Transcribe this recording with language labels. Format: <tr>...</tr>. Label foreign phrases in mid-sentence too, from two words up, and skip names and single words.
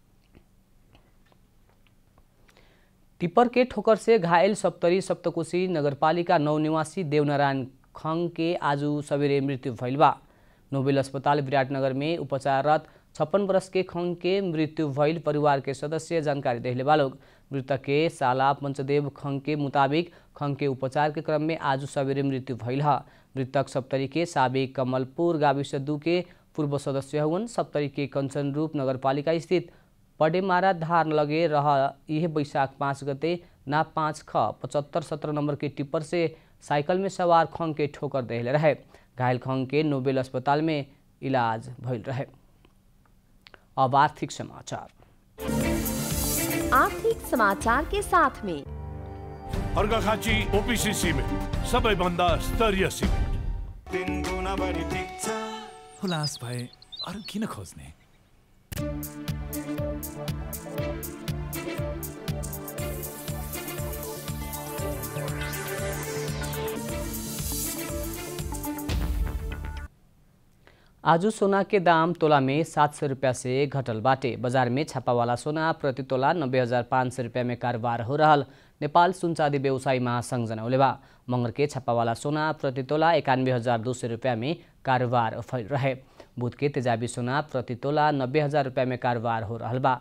<bho>टिप्पर के ठोकर से घायल सप्तरी सप्तकोशी नगरपालिका 9 निवासी देवनारायण खंग के आज सवेरे मृत्यु भइल बा। नोबेल अस्पताल विराटनगर में उपचाररत 56 वर्ष के खंग के मृत्यु भइल परिवार के सदस्य जानकारी देहले बा लोग। मृतक के साला पंचदेव खंग के मुताबिक खंग के उपचार के क्रम में आज सवेरे मृत्यु भइल है। मृतक सप्तरी के साबिक कमलपुर गाविस 2 के पूर्व सदस्य हुन्। सप्तरी के कंचन रूप नगरपालिका स्थित पडेमारा धार लगे रह यह वैशाख 5 गते ना 5 ख 75-17 नंबर के टिप्पर से साइकिल में सवार खंग के ठोकर देहले रहे। घायल खंग के नोबेल अस्पताल में इलाज भइल रहे। अब आर्थिक समाचार के साथ में</bho> <ne>अर्घाखाँची ओपीसी सिमेन्ट सबैभन्दा स्तरीय सिमेन्ट 3 गुणा बढी टिक्छ। हुलास भए अरु किन खोज्ने?</ne> <bho>आज सोना के दाम तोला में 700 रुपया से घटल बाटे। बाजार में छापावाला सोना प्रति तोला 90,500 रुपया में कारोबार हो रहा। नेपाल सुन चाँदी व्यवसायी महासंघ जनौले बा। मंगर के छापावाला सोना प्रति तोला 91,200 रुपया में कारोबार भइल रहे। बुध के तेजाबी सोना प्रति तोला 90,000 रुपया में कारोबार हो रहा बा।</bho>